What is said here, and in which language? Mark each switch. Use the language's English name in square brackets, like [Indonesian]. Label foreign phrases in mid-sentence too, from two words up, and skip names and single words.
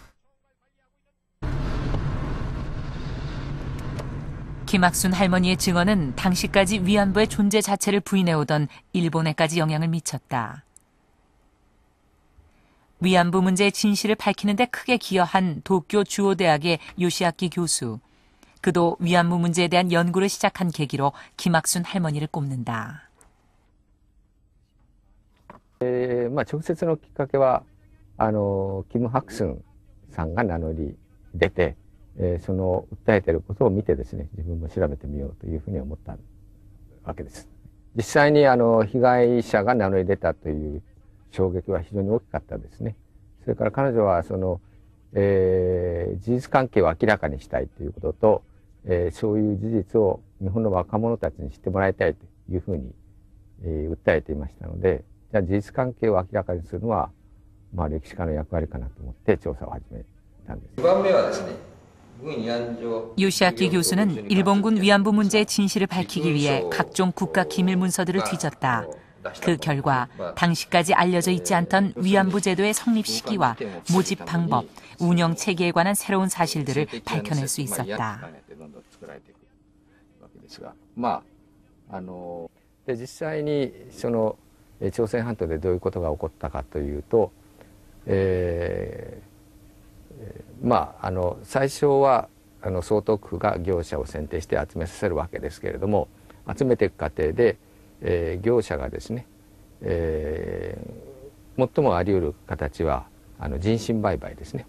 [Korean] 김학순 할머니의 증언은 당시까지 위안부의 존재 자체를 부인해오던 일본에까지 영향을 미쳤다. 위안부 문제의 진실을 밝히는 데 크게 기여한 도쿄 주오대학의 요시아키 교수. 그도 위안부 문제에 대한 연구를 시작한 계기로 김학순 할머니를 꼽는다. [Japanese] 直接のきっかけはキム・ハクスンさんが名乗り出て、その訴えていることを見てですね、自分も調べてみようというふうに思ったわけです。実際に被害者が名乗り出たという衝撃は非常に大きかったですね。それから彼女は事実関係を明らかにしたいということと、そういう事実を日本の若者たちに知ってもらいたいというふうに、訴えていましたので、じゃあ事実関係を明らかにするのは、歴史家の役割かなと思って調査を始めたんです。2番目はですね、 [Korean] 요시아키 교수는 일본군 위안부 문제의 진실을 밝히기 위해 각종 국가 기밀 문서들을 뒤졌다. 그 결과 당시까지 알려져 있지 않던 위안부 제도의 성립 시기와 모집 방법, 운영 체계에 관한 새로운 사실들을 밝혀낼 수 있었다. [Japanese] 実際に朝鮮半島でどういうことが起こったかというと、最初は総督府が業者を選定して集めさせるわけですけれども、集めていく過程で、業者がですね、最もあり得る形は人身売買ですね。